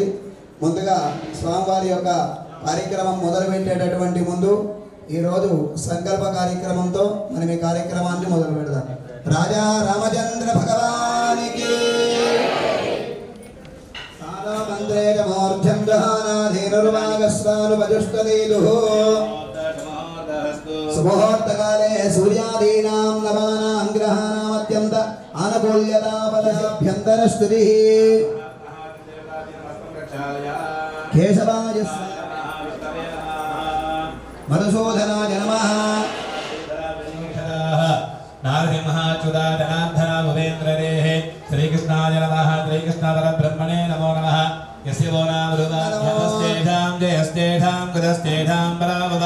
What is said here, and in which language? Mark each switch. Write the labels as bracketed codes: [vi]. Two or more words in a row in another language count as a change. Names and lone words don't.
[te] ముందుగా స్వామివారి యొక్క కార్యక్రమం మొదలుపెట్టేటటువంటి ముందు ఈరోజు సంకల్ప కార్యక్రమంతో మనం ఈ కార్యక్రమాన్ని మొదలు పెడదాం. రాజా రామచంద్ర భగవానికి సుముహూర్తకాలే [sa] सूर्यादीनां नवानां ग्रहाणाम् अत्यन्त आनुकूल्यताफलाभ्यन्तरस्तुतिः केशवाय मधुसूदनाय नमः नारसिंहाच्युता जनार्दन भुवेन्द्ररेः श्रीकृष्णाय नमः श्रीकृष्णपरब्रह्मणे नमो नमः यस्य वो नाम रुदाभ्यस्तेषां जयस्तेषां कुतस्तेषां परावतः